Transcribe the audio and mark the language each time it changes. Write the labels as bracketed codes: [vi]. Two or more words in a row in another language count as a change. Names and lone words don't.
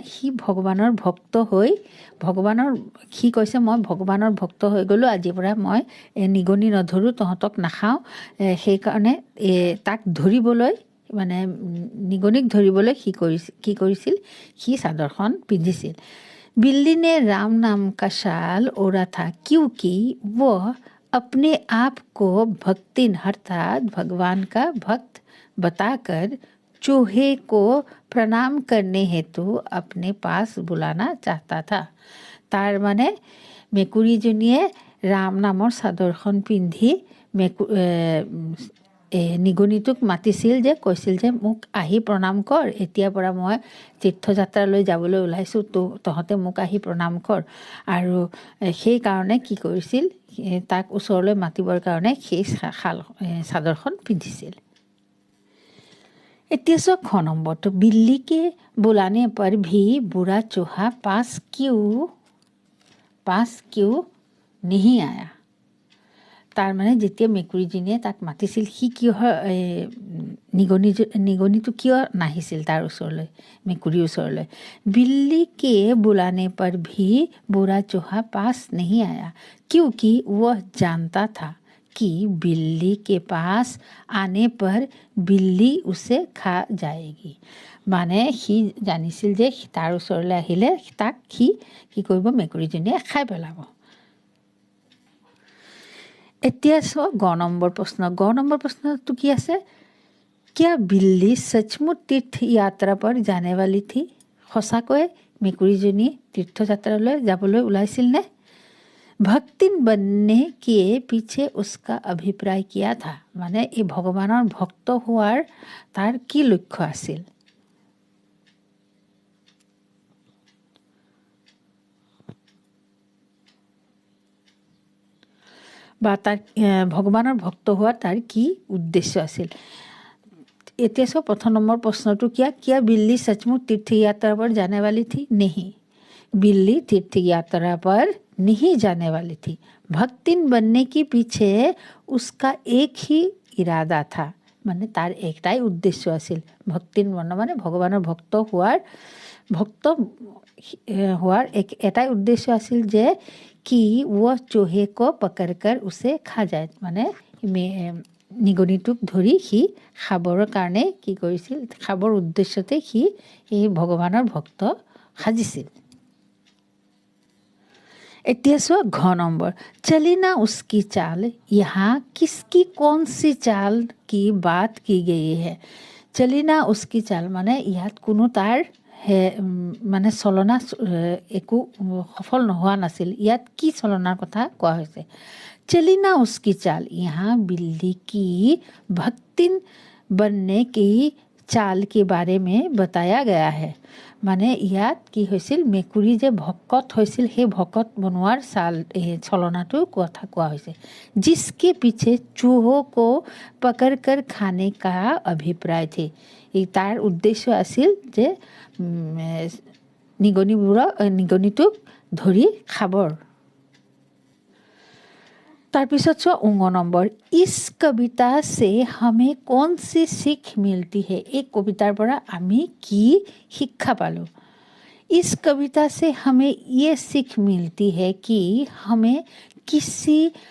[as] সি ভগৱানৰ ভক্ত হৈ সি কৈছে, মই ভগৱানৰ ভক্ত হৈ গ'লোঁ, আজিৰ পৰা মই নিগনি নধৰোঁ, তহঁতক নাখাওঁ। সেইকাৰণে তাক ধৰিবলৈ, মানে নিগনিক ধৰিবলৈ কি কৰিছিল? সি চাদৰখন পিন্ধিছিল। [hi] बिल्ली ने राम नाम का शाल ओढ़ा था क्योंकि वह अपने आप को भक्तिन अर्थात भगवान का भक्त बताकर चूहे को प्रणाम करने हेतु अपने पास बुलाना चाहता था। [as] তাৰ মানে মেকুৰীজনীয়ে राम नाমৰ চাদৰখন পিন্ধি নিগনিটোক মাতিছিল, যে কৈছিল যে মোক আহি প্ৰণাম কৰ, এতিয়াৰ পৰা মই তীৰ্থযাত্ৰালৈ যাবলৈ ওলাইছোঁ, তহঁতে মোক আহি প্ৰণাম কৰ। আৰু সেইকাৰণে কি কৰিছিল? তাক ওচৰলৈ মাতিবৰ কাৰণে সেই চাদৰখন পিন্ধিছিল। এতিয়া চোৱা খ নম্বৰটো, [hi] बिल्ली के बुलाने पर भी बुरा चूहा पास क्यों नहीं आया? [as] তাৰ মানে যেতিয়া মেকুৰীজনীয়ে তাক মাতিছিল, সি নিগনিটো কিয় নাহিছিল তাৰ ওচৰলৈ, মেকুৰীৰ ওচৰলৈ? [hi] बिल्ली के बुलाने पर भी बुरा चूहा पास नहीं आया क्योंकि वह जानता था कि बिल्ली के पास आने पर बिल्ली उसे खा जाएगी। [as] মানে সি জানিছিল যে তাৰ ওচৰলৈ আহিলে তাক কি কৰিব? মেকুৰীজনীয়ে খাই পেলাব। এতিয়া চোৱা গ নম্বৰ প্ৰশ্ন। গ নম্বৰ প্ৰশ্নটো কি আছে? [hi] क्या बिल्ली सचमुच तीर्थ यात्रा पर जाने वाली थी? [as] সঁচাকৈ মেকুৰীজনী তীৰ্থযাত্ৰালৈ যাবলৈ ওলাইছিল নে? [hi] ভক্তিন बनने के पीछे उसका अभिप्राय क्या था? [as] মানে এই ভগৱানৰ ভক্ত হোৱাৰ তাৰ কি লক্ষ্য আছিল? বা তাৰ ভগৱানৰ ভক্ত হোৱা তাৰ কি উদ্দেশ্য আছিল? এতিয়া চোৱা প্ৰথম নম্বৰ প্ৰশ্নটো [hi] क्या बिल्ली सचमुच तीर्थ यात्रा पर जाने वाली थी? नहीं, बिल्ली तीर्थ यात्रा पर नहीं जाने वाली थी। भक्तिन बनने के पीछे उसका एक ही इरादा था। [as] মানে তাৰ একটাই উদ্দেশ্য আছিল। ভক্তিন বৰ্ণ মানে ভগৱানৰ ভক্ত হোৱাৰ এটাই উদ্দেশ্য আছিল যে কি [hi] वो चूहे को पकड़कर उसे खा जाए। [as] মানে নিগনিটোক ধৰি সি খাবৰ কাৰণে কি কৰিছিল? খাবৰ উদ্দেশ্যতে সি এই ভগৱানৰ ভক্ত সাজিছিল। এতিয়া চোৱা ঘ নম্বৰ, [hi] चली ना उसकी चाल, यहाँ किसकी कौन सी चाल की बात की गई है? चली ना उसकी चाल [as] মানে ইয়াত কোনো তাৰ মানে চলনা একো সফল নোহোৱা নাছিল। ইয়াত কি চলনাৰ কথা কোৱা হৈছে? [hi] चली ना उसकी चाल, यहाँ बिल्ली की भक्तिन बनने की चाल के बारे में बताया गया है। [as] মানে ইয়াত কি হৈছিল? মেকুৰী যে ভকত হৈছিল, সেই ভকত বনোৱাৰ চলনাটোৰ কথা কোৱা হৈছে। [hi] जिसके पीछे चूहों को पकड़कर खाने का अभिप्राय थे। [as] তাৰ উদ্দেশ্য আছিল যে নিগনিটোক ধৰি খাবৰ। তাৰপিছত চোৱা উঙ নম্বৰ, [hi] इस कविता से हमें कौन सी सीख मिलती है? [as] এই কবিতাৰ পৰা আমি কি শিক্ষা পালোঁ? [hi] इस कविता से हमें ये सीख मिलती है कि हमें किसी